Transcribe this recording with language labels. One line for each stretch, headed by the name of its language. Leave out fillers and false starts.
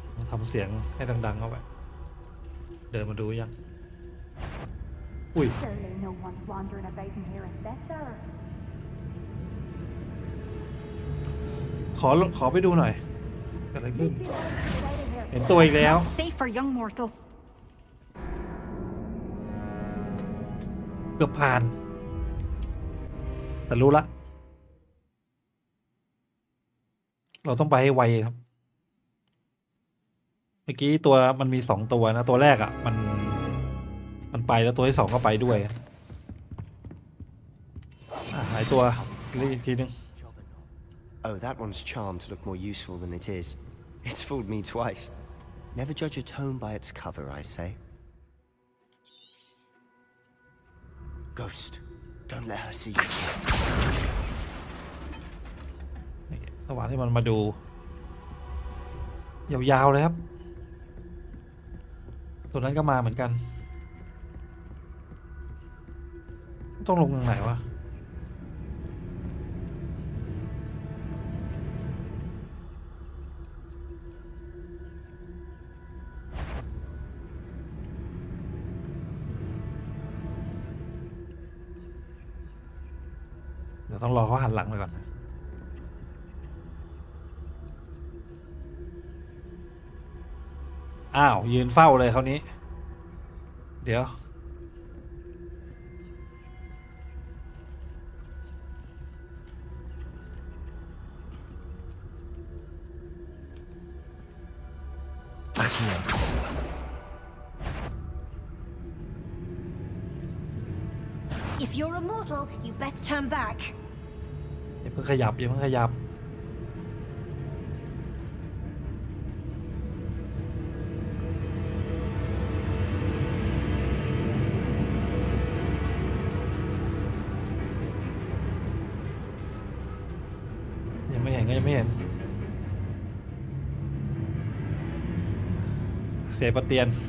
Thai: ทำเสียงให้ดังๆเข้าไปเดินมาดูยังอุ้ย
English: Surely no one's wandering about in here at this hour.
Thai: ขอไปดูหน่อยเกิดอะไรขึ้นเห็นตัวอีกแล้ว
English: Not safe for young mortals.
Thai: เกือบผ่านแต่รู้ละเราต้องไปให้ไวครับเมื่อกี้ตัวมันมี2ตัวนะตัวแรกอ่ะมันไปแล้วตัวที่2ก็ไปด้วยหายตัวรีบอีกทีนึง
English: Oh, that one's charmed to look more useful than it is. It's fooled me twice. Never judge a tome by its cover, I say. Ghost, don't let her see you.
Thai: ระหว่างที่มันมาดูยาวๆเลยครับตัวนั้นก็มาเหมือนกันต้องลงทางไหนวะ เดี๋ยวต้องรอเขาหันหลังไปก่อนนะอ้าวยืนเฝ้าเลยคราวนี้เดี๋ยว
English: If you're a mortal, you best turn back.
Thai: อย่าเพิ่งขยับอย่าเพิ่งขยับยังไม่เห็นก็ยังไม่เห็นเสียประเตียน